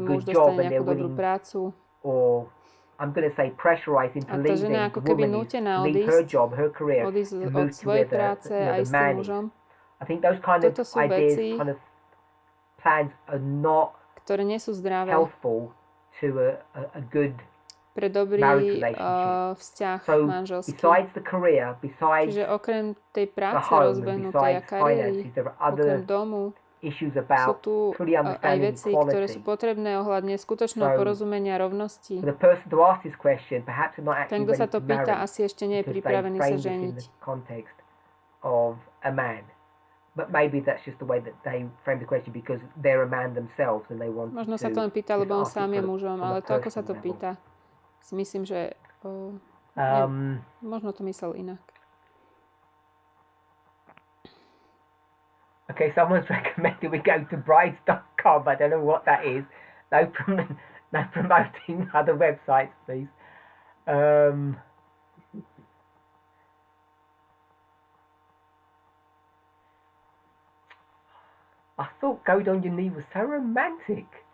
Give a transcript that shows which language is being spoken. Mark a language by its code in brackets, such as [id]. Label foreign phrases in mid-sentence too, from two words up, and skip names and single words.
[sk] muž [en] good job [sk] dostane [en] and they're [sk] nejakú dobrú [en] willing, [sk] prácu. [en] or I'm going to say pressurized into [sk] A tá žena [en] leaving, [sk] ako [en] the [sk] keby [en] woman is, [sk] nútená [en] to leave her [sk] odísť, [en] job, her career, to [sk] odísť od [en] move to [sk] svojej [en] where [sk] práce [en] the [sk] a ísť s tým [en] man is. [sk] mužom. [en] I think those kind of [sk] Toto sú [en] ideas, [sk] veci, [en] kind of plans are not [sk] ktoré nie sú zdravé [en] helpful to a good [sk] pre dobrý [en] marriage relationship. [sk] vzťah [en] So [sk] manželský. [en] besides the career, besides [sk] Čiže okrem tej [en] the [sk] práce [en] home, and [sk] rozbehnutej a [en] besides [sk] kariéry, [en] finances, there are [sk] okrem [en] other [sk] domu, [en] issues [sk] sú [en] about [sk] tu [en] truly [sk] aj [en] understanding [sk] veci, ktoré sú [en] equality. [sk] potrebné ohľadne skutočného [en] So, [sk] porozumenia rovnosti. [en] For the person to ask this question, perhaps they're not [sk] Ten, [en] actually [sk] kto [en] ready [sk] sa to [en] to [sk] pýta, [en] marry [sk] asi ešte nie je [en] because they [sk] pripravený sa [en] framed this in [sk] ženiť. [en] the context of a man. But maybe that's just the way that they frame the question because they're a man themselves and they want [sk] Možno [en] to [sk] sa to len pýta, [en] just [sk] lebo on [en] ask it [sk] sám je [en] from [sk] mužom, [en] a [sk] ale to, ako sa to [en] personal level. [sk] pýta, si myslím, že možno to myslel inak. [en] Okay, someone's recommended we go to brides.com. I don't know what that is. No promoting other websites, please. I thought going on your knee was so romantic.